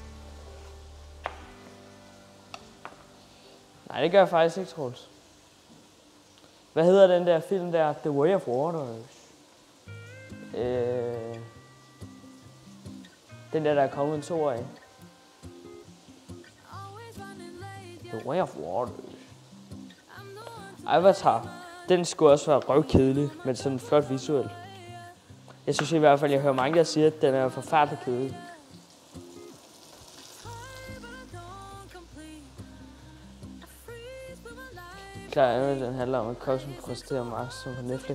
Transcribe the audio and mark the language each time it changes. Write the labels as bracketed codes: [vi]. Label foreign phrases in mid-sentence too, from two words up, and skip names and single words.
[da] Nej, det gør jeg faktisk ikke, Troels. Hvad hedder den der film der? The Way of Water. Den der er kommet en 2 af. The Way of Water. Avatar. Den skulle også være røvkedelig, men sådan flot visuelt. Jeg synes i hvert fald, jeg hører mange, der siger, at den er forfærdelig kedelig. Klar, den handler om, at Koksen præsterer Max som på Netflix.